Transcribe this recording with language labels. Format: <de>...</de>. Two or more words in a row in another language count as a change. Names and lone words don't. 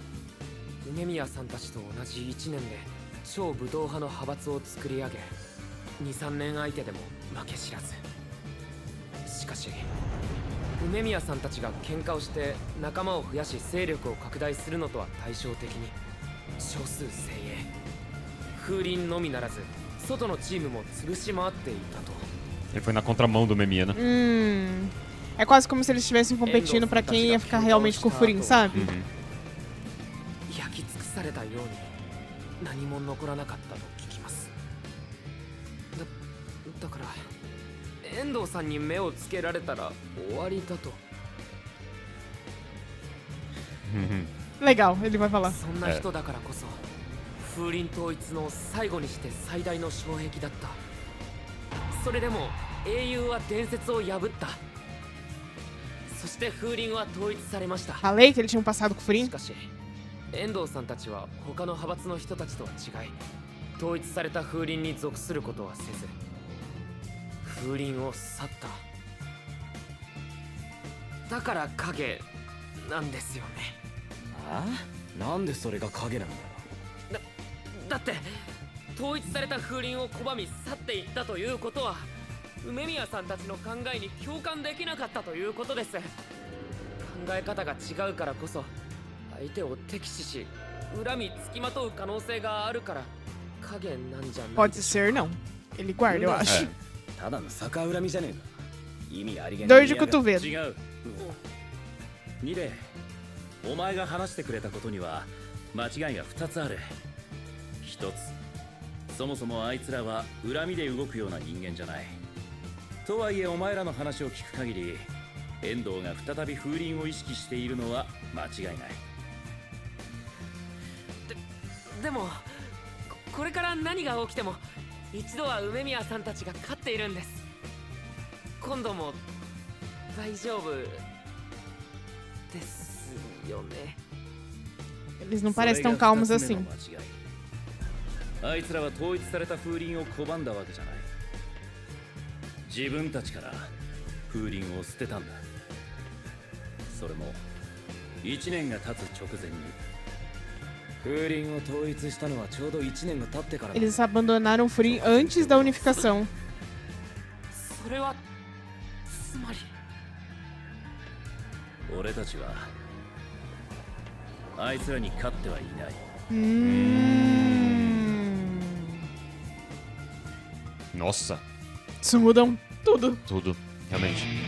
<ja>梅宮さんたちと同じ1年で超武道派の派閥を作り上げ、2、3年相手でも負け知らず。しかし梅宮さんたちが喧嘩をして仲間を増やし勢力を拡大するのとは対照的に、少数精鋭風鈴のみならず外のチームも潰し回っていたと。</ja> <pt>Ele foi na contramão do Memia, né? É quase como se eles estivessem competindo pra quem ia ficar realmente com o Furin, sabe?</pt> <ja>焼き尽くされたように何も残らなかったと聞きます。だから遠藤さんに目をつけられたら終わりだと。</ja> <pt>Legal, ele vai falar.</pt> <ja>そんな人だからこそ風鈴統一の最後にして最大の障壁だった。それでも英雄は伝説を破った。そして風鈴は統一されました。</ja> <pt>Falei que ele tinha um passado com o</pt> <ja>し</ja> <pt>Furin.</pt> <ja>かし遠藤さんたちは他の派閥の人たちとは違い、統一された風鈴に属することはせず風鈴を去った。だから影なんですよね。ああ、なんでそれが影なんだよ。だって統一された風鈴を拒み去っていったということは梅宮さんたちの考えに共感できなかったということです。考え方が違うからこそ相手を敵視し恨みつきまとう可能性があるから影なんじゃない。</ja> <pt>Pode ser, não. Ele guarda, eu acho.</pt> <ja>ただの逆恨みじゃねえか。意味ありげな</ja> <pt>Dor</pt> <ja>い</ja> <pt>de</pt> <ja>嫌が</ja> <pt>cotovelo.</pt> <ja>違う。ニレ、お前が話してくれたことには間違いが2つある。1つ、そもそもあいつらは恨みで動くような人間じゃない。とはいえお前らの話を聞く限り遠藤が再び風鈴を意識しているのは間違いない。でもこれから何が起きても一度は梅宮さんたちが勝っているんです。今度も大丈夫ですよね。</ja> <pt>Eles não parecem tão calmos assim.</pt> <ja>あいつらは統一された風鈴を拒んだわけじゃない。自分たちから風鈴を捨てたんだ。それも1年が経つ直前に。風鈴を統一したのはちょうど1年が経ってからだ。</ja> <pt>Eles abandonaram o Furin antes da unificação.</pt> <ja>それはつまり俺たちはあいつらに勝ってはいない。</ja> <pt>Nossa, Isso muda tudo. tudo. Realmente.</pt>